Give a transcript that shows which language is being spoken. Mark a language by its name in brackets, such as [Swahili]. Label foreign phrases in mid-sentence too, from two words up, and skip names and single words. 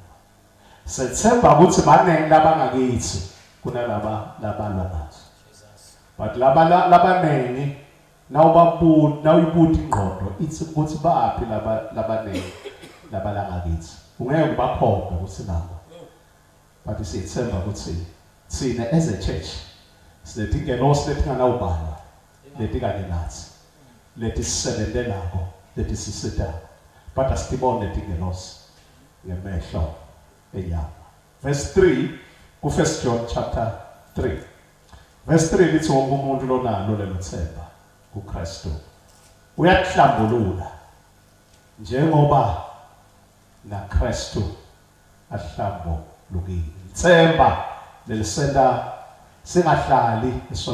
[Swati] Sethemba ukuthi banenge labangakithi kunalaba labalwa nathi. But labanengi nawuyibuthi ingqondo ithi ukuthi baphi labanengi labalangakithi. Ungeke bakhombe ukuthi nabo. But sithemba ukuthi sine [English] as a church [Swati] sinetingelosi letinganawubala letikanye nathi. Lethi sisebenzelako, lethi sisitako. But asitibone tingelosi ngemehlo enyama. [English] Verse 3 ku 1 John chapter 3. [Swati] Verse 3 lithi wonke umuntu lonalo lelo themba kuKristu uyahlambulula njengoba naKristu ahlambulukile. Themba lelisenda singahlali esonweni.